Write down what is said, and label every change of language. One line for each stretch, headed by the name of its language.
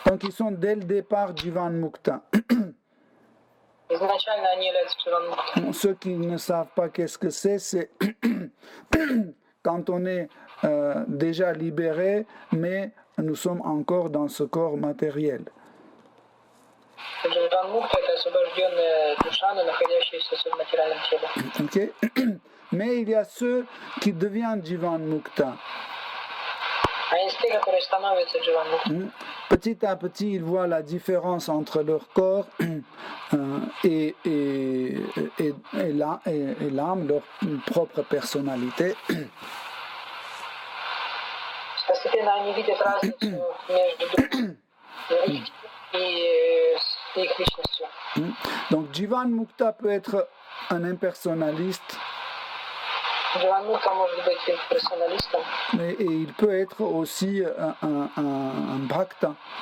French: Donc ils sont dès le départ Jivan Mukta.
Russian: Изначально они являются дживан-муктами.
French: Ceux qui ne savent pas qu'est-ce que c'est quand on est déjà libéré, mais nous sommes encore dans ce corps matériel.
Russian: Дживан-мукта — это освобожденная душа, но находящаяся в материальном теле.
French: Okay? Mais il y a ceux qui deviennent Jivan Mukta.
Russian: А есть те, которые становятся дживан-муктами.
French: Petit à petit, ils voient la différence entre leur corps et l'âme, leur propre personnalité.
Russian: Постепенно они видят разницу между и их личностью.
French: Donc Jivan Mukta peut être un impersonnaliste,
Russian: Дживан-мукта может быть имперсоналистом,
French: et il peut être aussi un bhakta.